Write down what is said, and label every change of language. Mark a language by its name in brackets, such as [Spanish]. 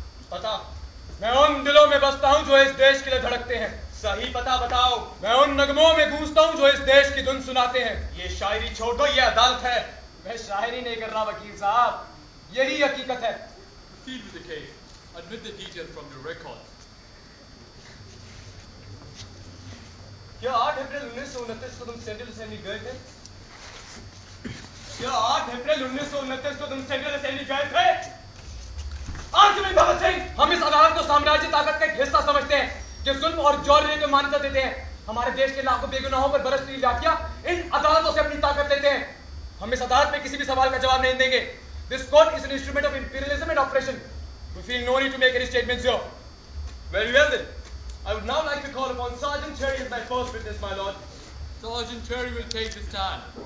[Hindi] पता? मैं उन दिलों में बसता हूं जो इस देश के लिए धड़कते हैं। सही पता बताओ। मैं उन नगमों में गूंजता हूं जो इस देश की धुन सुनाते हैं। ये शायरी छोड़ दो, ये अदालत है। मैं शायरी नहीं कर रहा वकील साहब, यही हकीकत है। [English] Proceed with the case. Admit the details from your records. [Hindi] क्या 8 अप्रैल 1929 को तुम सेंट्रल असेंबली गए थे? क्या 8 अप्रैल 1929 को तुम सेंट्रल असेंबली गए थे? आंसर में भगत सिंह। हम इस अदालत को साम्राज्य ताकत का एक हिस्सा समझते हैं जो जुल्म और जौहरी को मान्यता देते हैं। हमारे देश के लाखों बेगुनाहों पर बरसती लाठियां इन अदालतों से अपनी ताकत लेते हैं। हम इस अदालत में किसी भी सवाल का जवाब नहीं देंगे। [English] This court is an instrument of imperialism and oppression. We feel no need to make any statements here. Very well then. I would now like to call upon Sergeant Cherry as my first witness, my lord. Sergeant Cherry will take the stand.